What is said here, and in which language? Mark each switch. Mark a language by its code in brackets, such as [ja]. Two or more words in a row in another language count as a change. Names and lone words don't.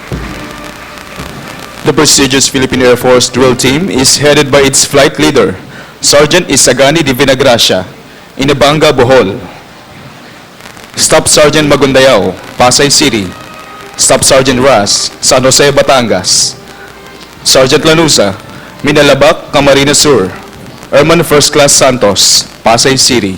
[en] The prestigious Philippine Air Force drill team is headed by its flight leader, Sergeant Isagani de Vinagracia, Inabanga, Bohol. Staff Sergeant Magundayao, Pasay City. Staff Sergeant Ras, San Jose, Batangas. Sergeant Lanusa, Minalabak, Camarines Sur. Airman First Class Santos, Pasay City.